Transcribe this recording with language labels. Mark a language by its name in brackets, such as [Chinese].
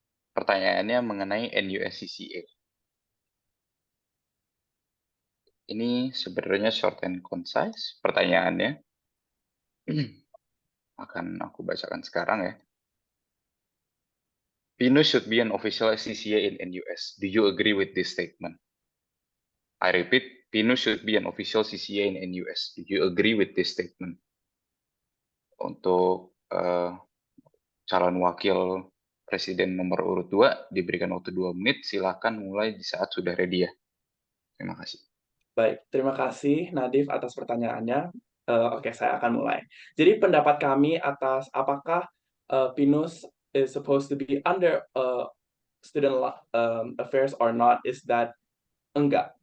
[Indonesian] Pertanyaannya mengenai NUSCCA. Ini sebenarnya [English] short and concise [Indonesian] pertanyaannya. Akan aku bacakan sekarang ya. [English] Pinus should be an official CCA in NUS. Do you agree with this statement? I repeat, Pinus should be an official CCA in NUS. Do you agree with this statement? [Indonesian] Untuk calon wakil presiden nomor urut 2 diberikan waktu 2 menit. Silakan mulai di saat sudah ready ya. Terima kasih. Baik, terima kasih Nadif atas pertanyaannya. Oke, saya akan mulai. Jadi pendapat kami atas apakah [English] Pinus is supposed to be under student affairs or not is that [Indonesian] enggak.